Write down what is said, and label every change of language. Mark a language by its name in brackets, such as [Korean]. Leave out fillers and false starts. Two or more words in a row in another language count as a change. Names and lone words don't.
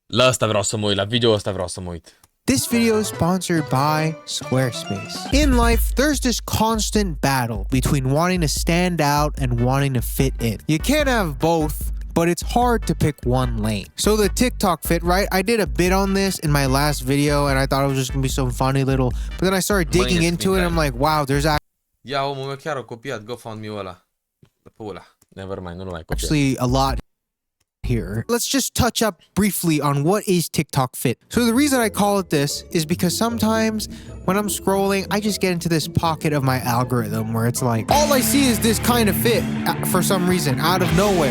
[Romanian] La ăsta vreau să mă uit, la video ăsta vreau să mă uit. [English] This video is sponsored by Squarespace. In life, there's this constant battle between wanting to stand out and wanting to fit in. You can't have both, but it's hard to pick one lane. So the TikTok fit, right? I did a bit on this in my last video and I thought it was just gonna be some funny little, but then I started digging into it and I'm like, wow, there's [Romanian] Ia, omul meu chiar a copiat GoFundMe-ul ăla. Pe ăla. [English] Never mind, [Romanian] nu-l mai copiat. [English] actually a lot here. Let's just touch up briefly on what is TikTok fit. So the reason I call it this is because sometimes when I'm scrolling, I just get into this pocket of my algorithm where it's like, all I see is this kind of fit for some reason out of nowhere.